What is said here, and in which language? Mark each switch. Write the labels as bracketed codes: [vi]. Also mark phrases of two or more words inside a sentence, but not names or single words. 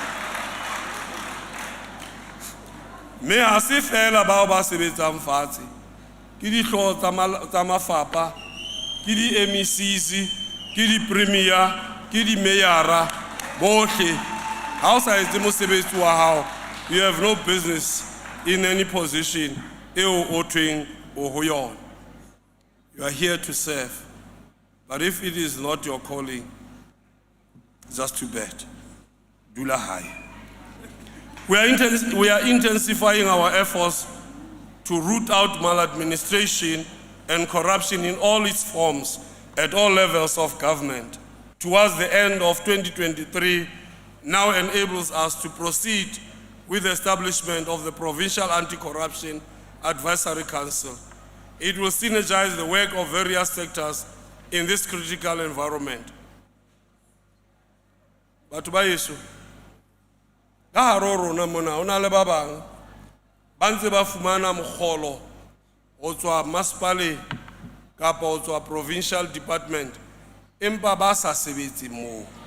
[st] Mme ha se fela bao ba sebetsang fatshe, ke dihlooho tsa mafapha, ke di-MECs, ke di-premier, ke di-mayara bohle. Ha o sa etse mosebetsi wa hao, [en] you have no business in any position [st] eo o thweng o ho yona. [en] You are here to serve. But if it is not your calling, it's just too bad. [st] Dula hai. [en] We are intensifying our efforts to root out maladministration and corruption in all its forms at all levels of government. Towards the end of 2023, now enables us to proceed with the establishment of the Provincial Anti-Corruption Advisory Council. It will synergize the work of various sectors in this critical environment. [st] Batho ba yeso, ka haro rona mona hona le ba bang ba ntse ba fumana mogolo ho tswa masepaleng kapa ho tswa [en] provincial department, [st] empa ba sa sebetse moo.